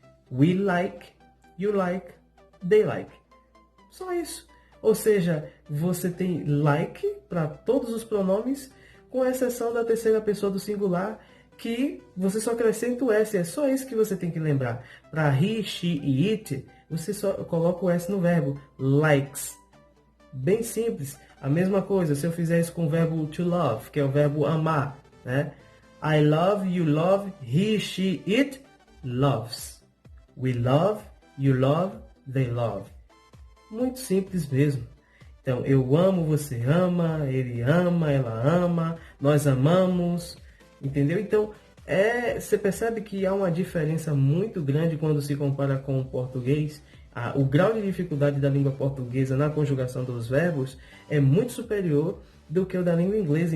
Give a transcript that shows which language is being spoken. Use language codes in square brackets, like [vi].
[en] We like, you like, they like. [pt] Só isso. Ou seja, você tem like para todos os pronomes, com exceção da terceira pessoa do singular, que você só acrescenta o S. É só isso que você tem que lembrar. Para he, she e it, você só coloca o S no verbo. Likes. Bem simples. A mesma coisa, se eu fizer isso com o verbo to love, que é o verbo amar, né? [en] I love, you love, he, she, it loves. We love, you love, they love. [pt] Muito simples mesmo. Então, eu amo, você ama, ele ama, ela ama, nós amamos, entendeu? Então, você percebe que há uma diferença muito grande quando se compara com o português. O grau de dificuldade da língua portuguesa na conjugação dos verbos é muito superior do que o da língua inglesa.